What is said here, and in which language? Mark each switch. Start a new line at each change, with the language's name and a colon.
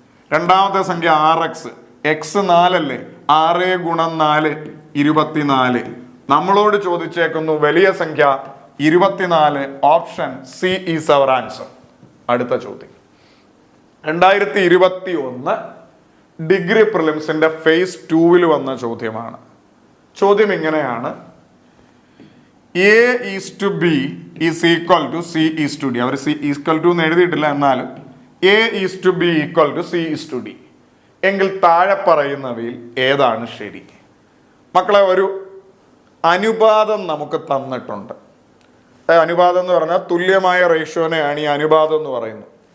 Malayalam: രണ്ടാമത്തെ സംഖ്യ 6x, x 4 അല്ലേ, 6 ഗുണം 4 24. നമ്മളോട് ചോദിച്ചേക്കുന്നു വലിയ സംഖ്യ 24.
English: Option C is our answer.
Malayalam: അടുത്ത ചോദ്യം 2021 ഡിഗ്രി പ്രിലിംസിന്റെ ഫേസ് 2 വന്ന ചോദ്യമാണ്. ചോദ്യം ഇങ്ങനെയാണ്:
English: A:B is equal to C:D.
Malayalam: Our C equal to എന്ന് എഴുതിയിട്ടില്ല, എന്നാലും A:B ഈക്വൽ ടു C:D എങ്കിൽ താഴെ പറയുന്നവയിൽ ഏതാണ് ശരി? മക്കളെ, ഒരു അനുപാതം നമുക്ക് തന്നിട്ടുണ്ട്. അനുപാതം എന്ന് പറഞ്ഞാൽ തുല്യമായ റേഷ്യോനെയാണ് ഈ അനുപാതം എന്ന് പറയുന്നത്.